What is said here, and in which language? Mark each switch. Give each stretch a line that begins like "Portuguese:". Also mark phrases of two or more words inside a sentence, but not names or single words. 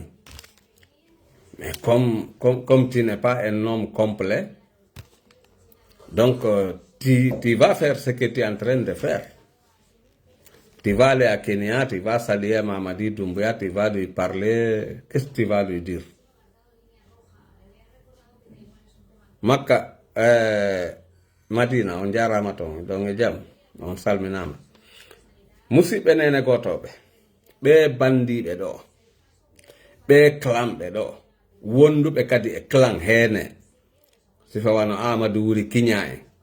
French: Mais comme tu n'es pas un homme complet, donc tu vas faire ce que tu es en train de faire. Tu vas aller à Kenya, tu vas saluer Mamadi Doumbouya, tu vas lui parler. Qu'est-ce que tu vas lui dire?
Fula: Maka, Madina, on jarama ton, donc jam, on salminama. Musidɓe nene gotoɓe, ɓe bandiɓe ɗo, ɓe clamɓe ɗo, wonduɓe kadi e clan hene, sifa wano Amadou Wuri Kiña en.